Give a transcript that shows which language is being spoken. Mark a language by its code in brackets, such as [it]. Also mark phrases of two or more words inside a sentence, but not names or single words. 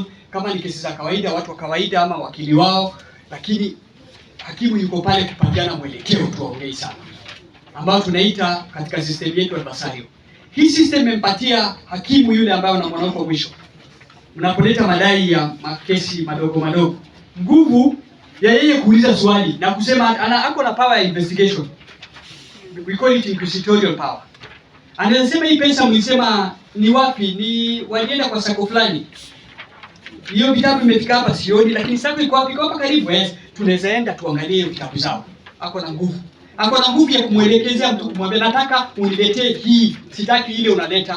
[sw] Kama ni kesi za kawaida, watu wa kawaida ama wakili wao, lakini hakimu yuko pale kupatiana mwelekeo tu, aongei sana, ambao tunaita katika system yetu adversarial. Hii system imempatia hakimu yule ambaye unamwona huko mwisho, unapoleta madai ya makesi madogo, nguvu ya yeye kuuliza swali na kusema ako na power ya investigation. [en] We call it inquisitorial power. [sw] Anasema hii pesa mlisema ni wapi? Ni walienda kwa sako fulani. Hiyo vitabu imefika hapa sioni, lakini sako iko wapi? Iko hapa karibu. Yes, tunaweza enda tuangalie vitabu zao. Ako na nguvu. Ako na nguvu ya kumwelekezea mtu, kumwambia nataka uniletee hii, sitaki ile unaleta.